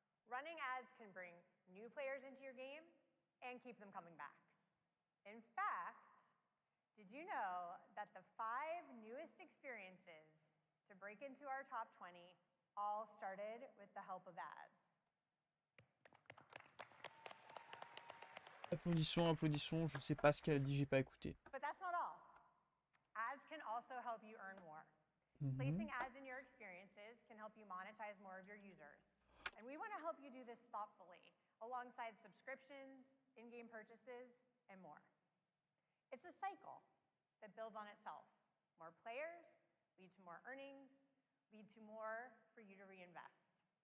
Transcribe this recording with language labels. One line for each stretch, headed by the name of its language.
English: Running ads can bring new players into your game and keep them coming back. In fact, did you know that the 5 newest experiences to break into our top 20 all started with the help of ads?
French: Applaudissons, applaudissons, je sais pas ce qu'elle a dit, j'ai pas écouté.
English: But that's not all. Ads can also help you earn more. Placing ads in your experiences can help you monetize more of your users. And we want to help you do this thoughtfully, alongside subscriptions, in-game purchases, and more. It's a cycle that builds on itself. More players lead to more earnings, lead to more for you to reinvest.